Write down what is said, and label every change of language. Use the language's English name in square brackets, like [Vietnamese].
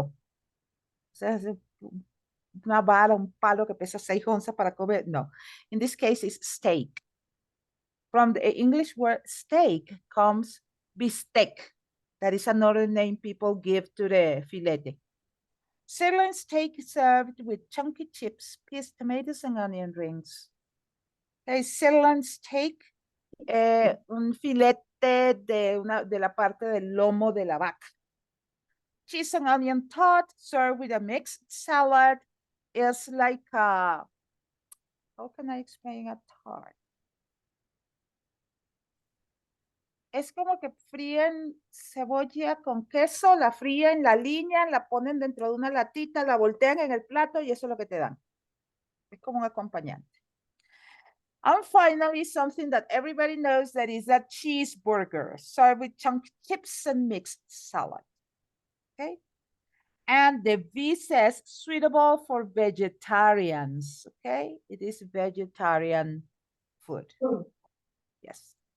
[Spanish] O sea, es una vara, un palo que pesa 6 onzas para comer. [English] No, in this case, it's steak. From the English word steak comes bistec. That is another name people give to the filete. Sirloin steak served with chunky chips, peas, tomatoes, and onion rings. [Spanish] Okay, sirloin steak, un filete de la parte del lomo de la vaca. [English] Cheese and onion tart served with a mixed salad is like a, how can I explain a tart? [Spanish] Es como que fríen cebolla con queso, la fríen, la alinean, la ponen dentro de una latita, la voltean en el plato y eso es lo que te dan. Es como un acompañante. [English] And finally, something that everybody knows that is a cheeseburger served with chunk chips and mixed salad. Okay. And the V says suitable for vegetarians. Okay. It is vegetarian food. Yes.